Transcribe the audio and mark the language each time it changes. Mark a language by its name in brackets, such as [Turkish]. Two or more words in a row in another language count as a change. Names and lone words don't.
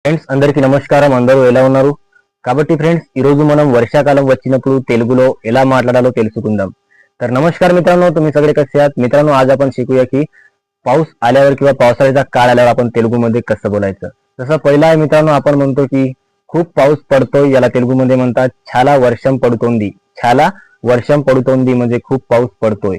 [Telugu] ఫ్రెండ్స్ అందరికీ నమస్కారం. అందరూ ఎలా ఉన్నారు? కాబట్టి ఫ్రెండ్స్ ఈరోజు మనం వర్षाकाలం వచ్చినప్పుడు తెలుగులో ఎలా మాట్లాడాలో తెలుసుకుందాం. [Marathi] तर नमस्कार मित्रांनो, तुम्ही सगळे कसे आहात? मित्रांनो, आज आपण शिकूया की पाऊस आल्यावर किंवा पावसाळ्याचा काळ आल्यावर आपण तेलुगूमध्ये कसं बोलायचं. जसं पहिला आहे मित्रांनो, आपण म्हणतो की खूप पाऊस पडतोय, याला तेलुगूमध्ये म्हणतात [Telugu] చాలా వర్షం పడుతోంది. చాలా వర్షం పడుతోంది [Marathi] म्हणजे खूप पाऊस पडतोय.